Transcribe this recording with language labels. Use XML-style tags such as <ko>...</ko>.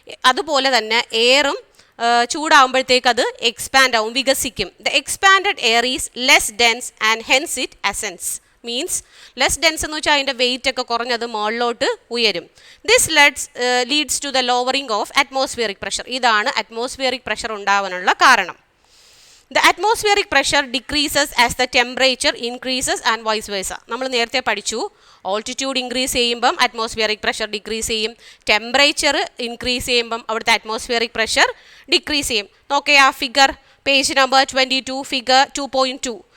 <ml>അതുപോലെ തന്നെ എയറും ചൂടാകുമ്പോഴത്തേക്ക് അത് എക്സ്പാൻഡ് ആവും, വികസിക്കും.</ml> <en>The expanded air is less dense and hence it ascends.</en> <ml>Means less dense എന്ന് വെച്ചാൽ അതിൻ്റെ വെയിറ്റ് ഒക്കെ കുറഞ്ഞത് മുകളിലോട്ട് ഉയരും.</ml> <en>This leads to the lowering of atmospheric pressure.</en> <ml>ഇതാണ് അറ്റ്മോസ്ഫിയറിക് പ്രഷർ ഉണ്ടാവാനുള്ള കാരണം.</ml> <en>The atmospheric pressure decreases as the temperature increases and vice versa.</en> <ml>നമ്മൾ നേരത്തെ പഠിച്ചു, ഓൾട്ടിറ്റ്യൂഡ് ഇൻക്രീസ് ചെയ്യുമ്പം അറ്റ്മോസ്ഫിയറിക് പ്രഷർ ഡിക്രീസ് ചെയ്യും. ടെമ്പറേച്ചർ ഇൻക്രീസ് ചെയ്യുമ്പം അവിടുത്തെ അറ്റ്മോസ്ഫിയറിക് പ്രഷർ ഡിക്രീസ് ചെയ്യും. നോക്കേ ആ ഫിഗർ, പേജ് നമ്പർ 22, ഫിഗർ 2.2.</ml>